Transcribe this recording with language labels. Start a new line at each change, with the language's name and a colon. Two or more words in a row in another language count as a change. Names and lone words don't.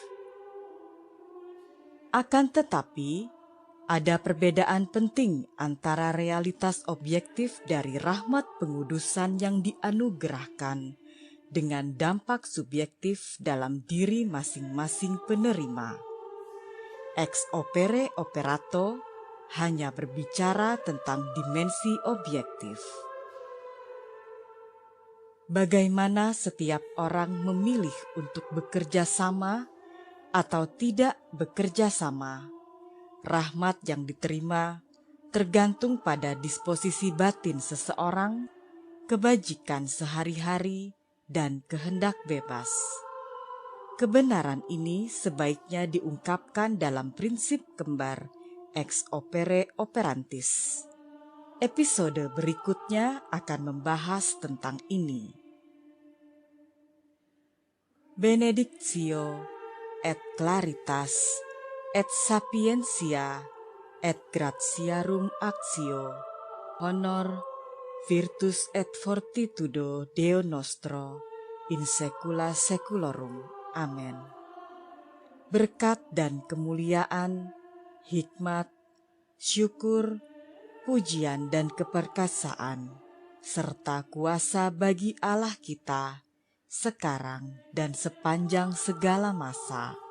Indonesian: Akan tetapi, ada perbedaan penting antara realitas objektif dari rahmat pengudusan yang dianugerahkan dengan dampak subjektif dalam diri masing-masing penerima.
Latin: Ex opere operato
Indonesian: hanya berbicara tentang dimensi objektif. Bagaimana setiap orang memilih untuk bekerja sama atau tidak bekerja sama, rahmat yang diterima tergantung pada disposisi batin seseorang, kebajikan sehari-hari, dan kehendak bebas. Kebenaran ini sebaiknya diungkapkan dalam prinsip kembar
Latin: ex opere operantis.
Indonesian: Episode berikutnya akan membahas tentang ini.
Latin: Benedictio et claritas et sapientia et gratiarum actio, honor, virtus et fortitudo Deo nostro, in saecula saeculorum. Amen.
Indonesian: Berkat dan kemuliaan, hikmat, syukur, pujian dan keperkasaan, serta kuasa bagi Allah kita, sekarang dan sepanjang segala masa.